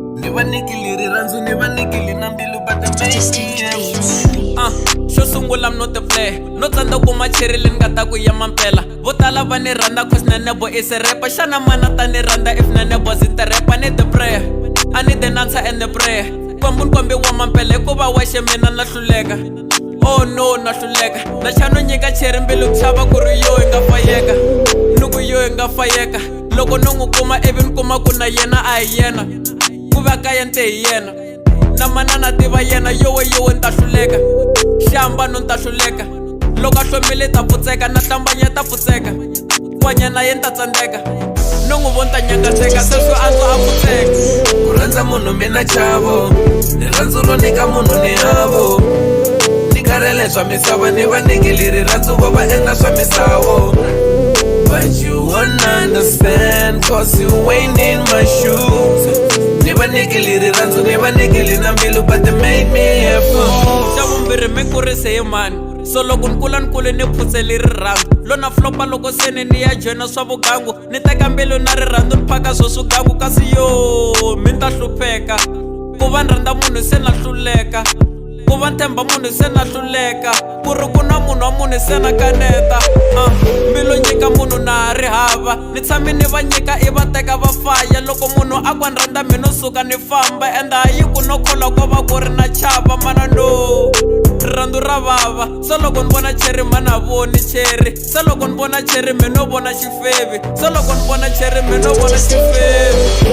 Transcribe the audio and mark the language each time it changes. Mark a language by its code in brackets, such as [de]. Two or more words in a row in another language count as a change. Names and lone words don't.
[ts] va nikili rirhandzu ni va nikili na mbilu but xo sungula [en] I'm not a player [ts] no tsandza ku macherile ni nga ta ku ya mampela vo tala va ni rhandza cause na Nebo [en] is a rapper [ts] xana mana ta ni rhandza if [en] na Nebo is the rapper I need the prayer I need the answer and the prayer [ts] kombi wa mampela hikuva wexe mina na hluleka oh no na hluleka na xano nyika cheri mbilu ku xava ku ri yo hi nga fayeka nuku yo hi nga fayeka loko no n'wi kuma ivi ni kuma ku na yena a hi yena ku va ka yente hi yena na manana tiva yena yowe ni ta hluleka xamba no ni ta hluleka loko a hlomile ta pfutseka na hlambanya ta pfutseka kwanya na yena ta tsandzeka no n'wi vona ta nyangateka sweswo antswa a pfutseka ku rhandza munhu mina chavo rirhandzu ro nyika munhu ni havo ni karhele swa misava ni va nikili rirhandzu vo va endla swa misavo [en] but you won't understand cause you ain't in my shoes [ts] ni va nikili rirhandzu ni va nikili na mbilu [en] but they made me a fool [ts] xa vumbirhi mi kurise hi mani so loko ni kule ni phutseli rirhandzu lona flopa loko seni ni ya joyina swa vugangu ni teka mbilu na rirhandzu ni phaka swo swigangu kasi yo mi ta hlupheka ku va ni rhandza munhu se na hluleka ku va ni themba munhu se na hluleka ku ri ku na munhu wa munhu se na kaneta mbilu nyika munhu na ha ri hava ni tshami ni va nyika i va teka va faya loko munhu a ku ni rhandza mina no suka ni famba ende hayi ku no khola ko va ku ri na chava mana no rirhandzu ra vava se loko ni vona cheri mana voni cheri se loko ni vona cheri mi no vona xifevi se loko ni vona cheri mi no vona xifevi